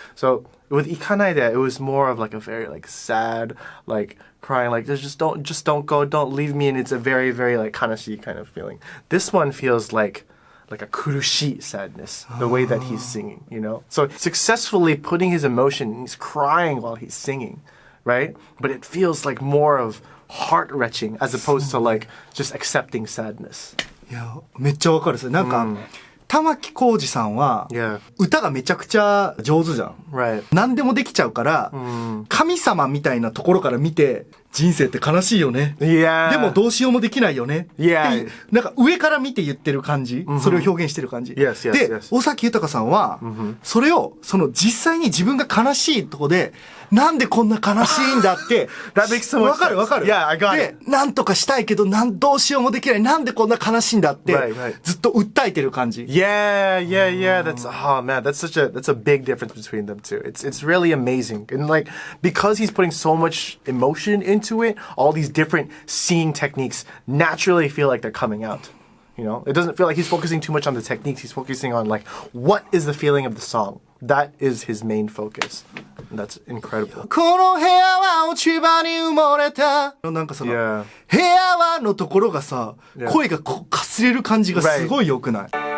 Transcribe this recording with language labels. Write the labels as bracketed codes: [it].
[en] So with Ikanaide, it was more of like a very like sad, like crying, like just don't go, don't leave me, and it's a very, very like kanashi kind of feeling. This one feels like a kurushi sadness, the way that he's singing, you know? So successfully putting his emotion, he's crying while he's singing, right? But it feels like more of heart-wrenching as opposed to like just accepting sadness. [ja] いや、めっちゃわかるです。なんか、玉置浩二さんは、歌がめちゃくちゃ上手じゃん。 [en] Right. [ja] 何でもできちゃうから、神様みたいなところから見て、人生って悲しいよね。 [en] Yeah. [ja] でもどうしようもできないよね。 [en] Yeah. [ja] なんか上から見て言ってる感じ。それを表現してる感じ。 [en] Yes, yes, [ja] で、 [en] yes. [ja] 尾崎豊さんは、それを、実際に自分が悲しいとこで、なんでこんな悲しいんだって。 [en] That makes so much sense. [ja] わかるわかる。 [en] Yeah, I got it. [ja] で、なんとかしたいけど、どうしようもできない。なんでこんな悲しいんだって、ずっと訴えてる感じ。 [en] Yeah. That's, oh man, that's a big difference between them two. It's really amazing. And like, because he's putting so much emotion into it, all these different singing techniques naturally feel like they're coming out. You know, it doesn't feel like he's focusing too much on the techniques. He's focusing on like, what is the feeling of the song? That is his main focus. And that's incredible. [ja] この部屋は落ち葉に埋もれた。なんか部屋はのところがさ、声がかすれる感じがすごい良くない？